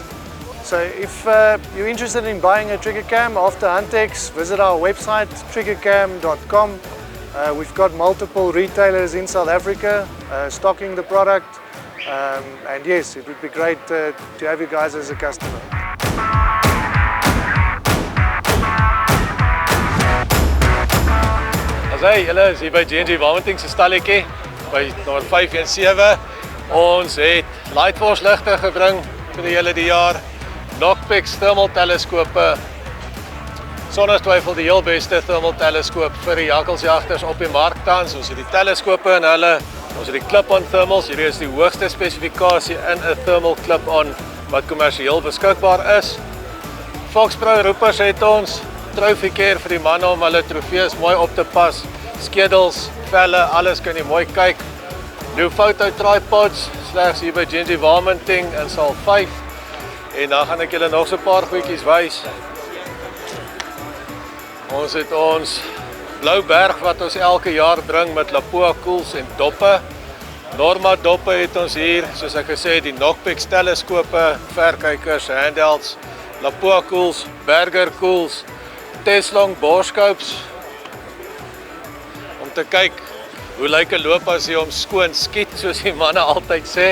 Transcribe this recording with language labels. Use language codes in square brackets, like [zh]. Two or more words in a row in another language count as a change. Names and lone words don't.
[en] So if you're interested in buying a Trigger Cam after Huntex, visit our website triggercam.com. We've got multiple retailers in South Africa stocking the product. And yes, it would be great to have you guys as a customer. [af] Hey, julle is hier by J&J Warmanting se stalletjie by nommer 517. Ons het Lightforce ligte gebring vir die hele jaar. Knockpex thermal teleskope. Sonder twyfel die heel beste thermal teleskoop vir die jakkelsjagters op die mark tans. Ons het die teleskope en hulle, ons het die clip-on thermals. Hierdie is die hoogste spesifikasie in 'n thermal clip-on wat kommersieel beskikbaar is. Fox Pro roepers het ons trofeekeer vir die manne om hulle trofees mooi op te pas. Skedels, velle, alles kan jy mooi kyk. [en] New photo tripods, [af] slegs hier by J&J Warmanting in saal 5. En dan gaan ek julle nog so 'n paar goedjies wys. Ons het ons blou berg wat ons elke jaar bring met Lapua koels en doppe. Norma doppe het ons hier, soos ek gesê het, die Knockpex teleskope, verkykers, handhelds, Lapua koels, Berger koels, Teslong borscopes, om te kyk hoe lyk 'n loop as jy hom skoon skiet, soos die manne altyd sê.